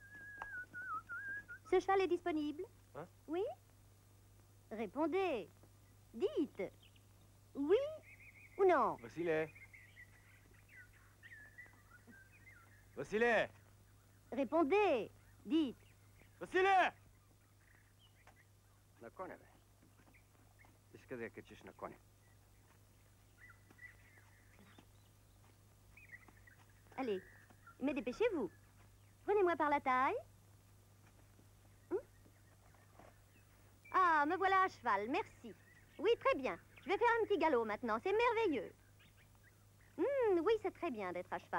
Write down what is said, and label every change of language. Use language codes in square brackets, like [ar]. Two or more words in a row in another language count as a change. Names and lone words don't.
[fr] Ce cheval est disponible? Hein? Oui? Répondez. Dites. Oui ou non? [bg] Василе! Василе! [fr] Répondez. Dites. [bg] Василе! На коня, бе. Иска да я качиш на коня. [fr] Allez, mais dépêchez-vous. Prenez-moi par la taille. Ah, me voilà à cheval, merci. Oui, très bien. Je vais faire un petit galop maintenant, c'est merveilleux. Oui, c'est très bien d'être à cheval.